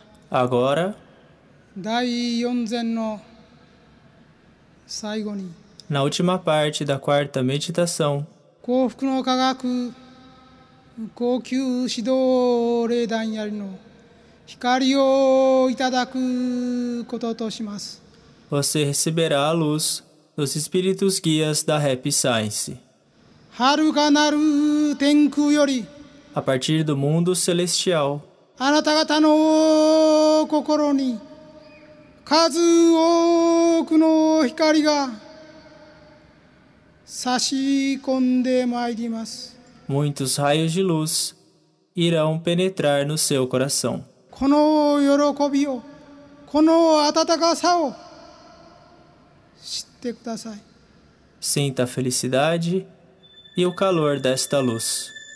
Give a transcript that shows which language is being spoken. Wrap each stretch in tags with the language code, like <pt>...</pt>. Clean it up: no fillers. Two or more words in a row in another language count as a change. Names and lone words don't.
<pt>Agora,</pt> <ja>第四善の最後に</ja> <pt>na última parte da quarta meditação,</pt> <ja>幸福の科学高級指導霊団やりの光をいただくこととします。</ja> <pt>você receberá a luz dos espíritos guias da Happy Science.</pt> <ja>遥かなる天空より</ja> <pt>A partir do mundo celestial,</pt> <ja>あなた方の心に数多くの光が差し込んでまいります。</ja> <pt>muitos raios de luz irão penetrar no seu coração.</pt> <ja>この喜びを、この温かさを知ってください。</ja> <pt>Sinta a felicidade e o calor desta luz.</pt>